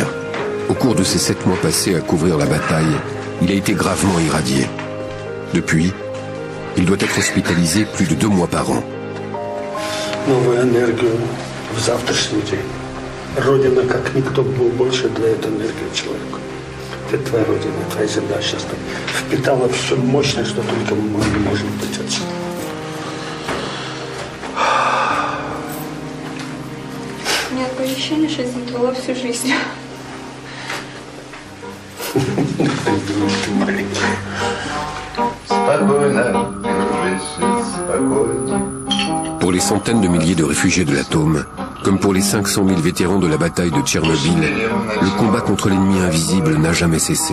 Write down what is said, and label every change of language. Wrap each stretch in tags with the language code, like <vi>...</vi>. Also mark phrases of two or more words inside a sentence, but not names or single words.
<fr>Au cours de ces 7 mois passés à couvrir la bataille, il a été gravement irradié. Depuis, il doit être hospitalisé plus de 2 mois par an.</fr> <ru>Новую энергию в завтрашний день. Родина, как никто, больше для этой энергии человеку. Это твоя родина, твоя земля сейчас впитала все мощное, что только мы можем дать отсюда. У меня такое ощущение, что здесь была всю жизнь.</ru> <fr>Pour les centaines de milliers de réfugiés de l'atome, comme pour les 500 000 vétérans de la bataille de Tchernobyl, le combat contre l'ennemi invisible n'a jamais cessé.</fr>